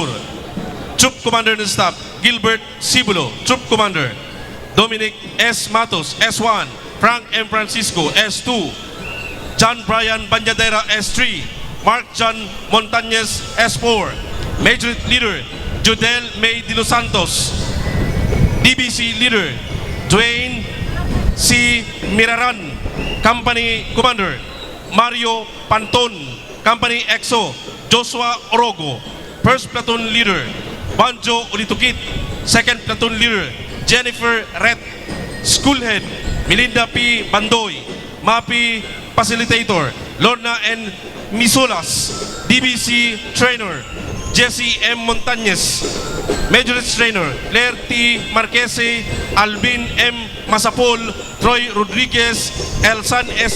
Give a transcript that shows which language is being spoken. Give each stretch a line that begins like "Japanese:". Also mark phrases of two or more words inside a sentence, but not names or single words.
English: Troop Commander and Staff, Gilbert Sibulo, Troop Commander. Dominic S. Matos, S1. Frank M. Francisco, S2. John Brian Banyadera, S3. Mark John Montañez, S4. Major Leader, Jodel May de los Santos. DBC Leader, Dwayne C. Miraran. Company Commander, Mario Panton. Company EXO, Joshua Orogo. First Platoon Leader, Banjo Ulitukit. Second Platoon Leader, Jennifer Ret. School Head, Melinda P. Bandoy. MAPI Facilitator, Lorna N. Misulas. DBC Trainer, Jesse M. Montañez. Majority Trainer, Claire T. Marquese, Alvin M. Masapol, Troy Rodriguez, Elsan S.